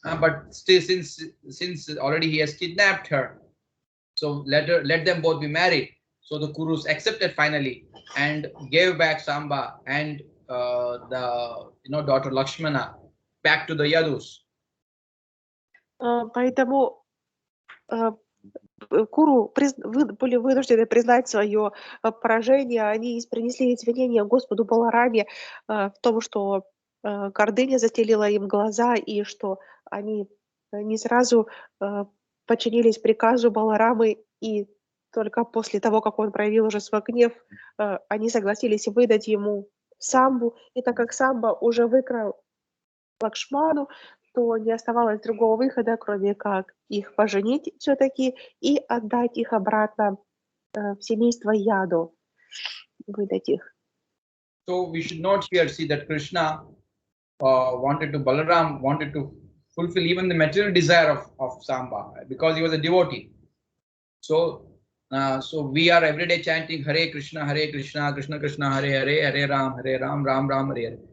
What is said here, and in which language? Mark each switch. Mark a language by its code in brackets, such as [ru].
[en] But still, since already he has kidnapped her, so let them both be married. So the Kurus accepted finally and gave back Samba and the daughter Lakshmana back to the Yadus. [ru] Поэтому Куру были вынуждены признать свое поражение. Они принесли извинения Господу Балараме в том, что гордыня застелила им глаза, и что они не сразу подчинились приказу Баларамы, и только после того, как он проявил уже свой гнев, они согласились выдать ему Самбу. И так как Самба уже выкрал Лакшману, то не оставалось другого выхода, кроме как их поженить все-таки и отдать их обратно в семейство Яду, выдать их. [en] So we should not here see that Krishna Balaram wanted to fulfill even the material desire of Samba because he was a devotee. So we are every day chanting Hare Krishna, Krishna Krishna, Hare Hare, Hare Ram, Ram Ram, Hare Hare.